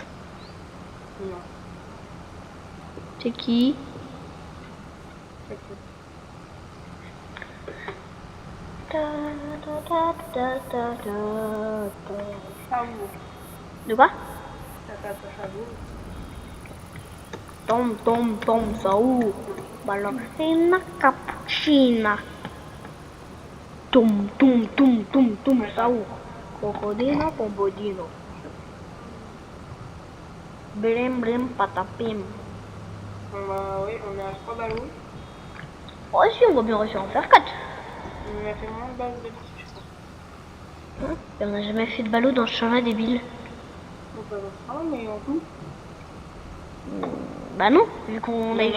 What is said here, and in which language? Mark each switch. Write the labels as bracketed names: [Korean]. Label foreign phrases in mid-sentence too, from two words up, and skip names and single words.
[French] Non. C'est qui? Chameau. De quoi? Ça chameau. Tom, saour. Ballerina cappuccina. Tom, saour. Crocodilo, Bombodilo. Blim blim patapim. Bah oui, on est à 3 ballots. Oh si, on va bien réussir à en faire 4. On a fait moins de bases de petits, je crois. Et on n'a jamais fait de ballot dans ce champ-là débile. On peut avoir ça, mais en tout. Bah non, vu qu'on a eu